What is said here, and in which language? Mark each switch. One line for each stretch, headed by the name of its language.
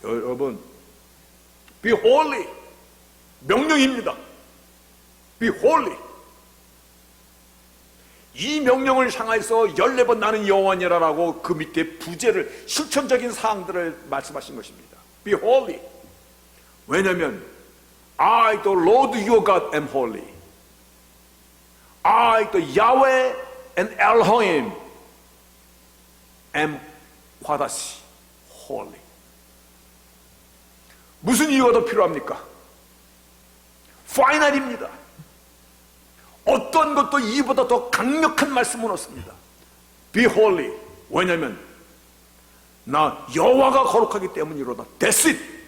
Korean: 여러분,
English: be holy
Korean: 명령입니다.
English: be holy.
Korean: 이 명령을 향해서 14번 나는 여호와니라라고 그 밑에 부제를, 실천적인 사항들을 말씀하신 것입니다.
English: be holy.
Korean: 왜냐하면
English: I the Lord your God am holy. I the Yahweh and Elohim am 과다시 holy.
Korean: 무슨 이유가 더 필요합니까? 파이널입니다. 어떤 것도 이보다 더 강력한 말씀은 없습니다.
English: Be holy.
Korean: 왜냐하면 나 여호와가 거룩하기 때문이로다.
English: That's it.